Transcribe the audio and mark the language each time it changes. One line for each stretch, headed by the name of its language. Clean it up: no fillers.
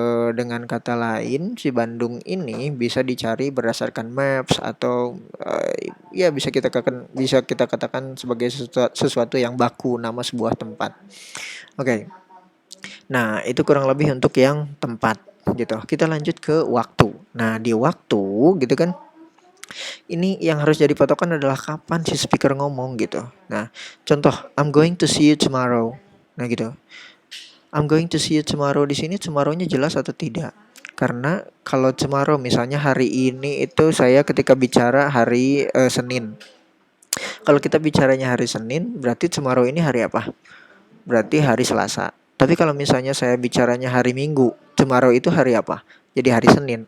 Indonesian: Dengan kata lain, si Bandung ini bisa dicari berdasarkan maps atau ya bisa kita katakan sebagai sesuatu yang baku, nama sebuah tempat. Oke. Nah, itu kurang lebih untuk yang tempat gitu. Kita lanjut ke waktu. Nah, di waktu gitu kan, ini yang harus jadi patokan adalah kapan si speaker ngomong gitu. Nah, contoh,
English: I'm going to see you tomorrow.
Indonesian: Nah, gitu.
English: I'm going to see you tomorrow,
Indonesian: di sini tomorrow-nya jelas atau tidak? Karena kalau tomorrow misalnya hari ini itu saya ketika bicara hari Senin. Kalau kita bicaranya hari Senin, berarti tomorrow ini hari apa? Berarti hari Selasa. Tapi kalau misalnya saya bicaranya hari Minggu, tomorrow itu hari apa? Jadi hari Senin.